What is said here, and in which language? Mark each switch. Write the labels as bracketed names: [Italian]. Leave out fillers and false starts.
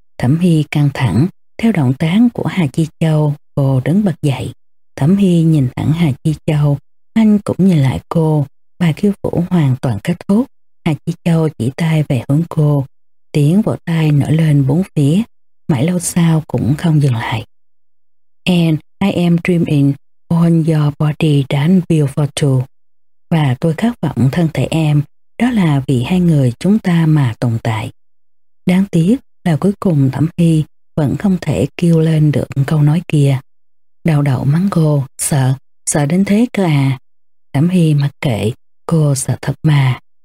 [Vietnamese] Thẩm Hy căng thẳng, theo động tác của Hà Chi Châu, cô đứng bật dậy. Thẩm Hy nhìn thẳng Hà Chi Châu, anh cũng nhìn lại cô, bài khiêu vũ hoàn toàn kết thúc. Hà Chi Châu chỉ tay về hướng cô, tiếng vỗ tay nổi lên bốn phía, mãi lâu sau cũng không dừng lại. [English] And I am dreaming on your body that beautiful too. [Vietnamese] Và tôi khát vọng thân thể em, đó là vì hai người chúng ta mà tồn tại. Đáng tiếc là cuối cùng Thẩm Hy vẫn không thể kêu lên được câu nói kia. Đào Đậu mắng cô, sợ, sợ đến thế cơ à. Thẩm Hy mặc kệ, cô sợ thật mà.